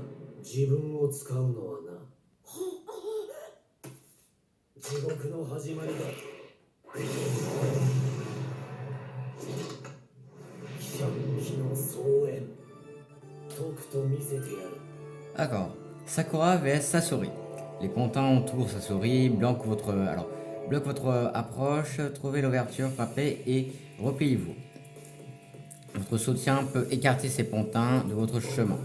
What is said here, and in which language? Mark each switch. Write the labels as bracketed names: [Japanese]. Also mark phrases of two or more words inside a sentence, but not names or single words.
[Japanese] 自分を使うのはな。地獄の始まりだ。百鬼の総演。とくと見せてやる。 [French] D'accord. Sakura vs Sasori. Les pantins entourent Sasori, bloquent votre approche, trouvez l'ouverture, frappez et repliez-vous. Votre soutien peut écarter ces pantins de votre chemin.